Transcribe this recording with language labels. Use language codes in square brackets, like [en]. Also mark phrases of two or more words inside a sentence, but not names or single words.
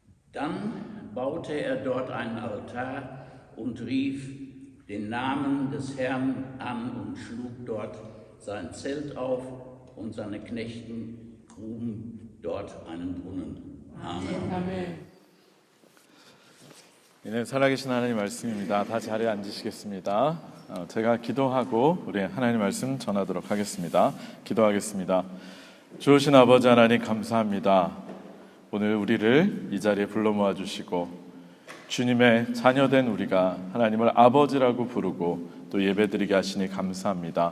[de] Dann baute er dort einen Altar und rief den Namen des Herrn an und schlug dort sein Zelt auf und seine Knechten gruben dort einen Brunnen. Amen. [ko] 네, 살아계신 하나님 말씀입니다. 다 자리에 앉으시겠습니다. 제가 기도하고 우리 하나님 말씀 전하도록 하겠습니다. 기도하겠습니다. 좋으신 아버지 하나님 감사합니다. 오늘 우리를 이 자리에 불러 모아주시고 주님의 자녀된 우리가 하나님을 아버지라고 부르고 또 예배드리게 하시니 감사합니다.